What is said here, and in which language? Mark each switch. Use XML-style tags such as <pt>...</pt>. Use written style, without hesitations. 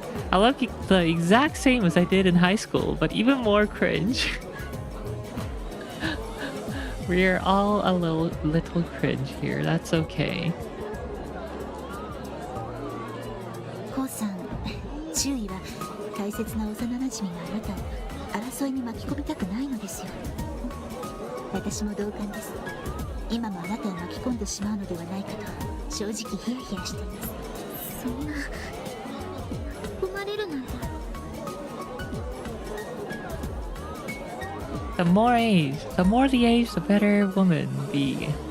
<en>I look the exact same as I did in high school, but even more cringe. We're all a little cringe here. That's okay.</en> <ja>コウさん、注意は大切な幼馴染があなたを争いに巻き込みたくないのですよ。私も同感です。今もあなたを巻き込んでしまうのではないかと正直ヒヤヒヤしています。そんな巻き込まれるなんて。</ja> <en>The more the age, the better woman be.</en>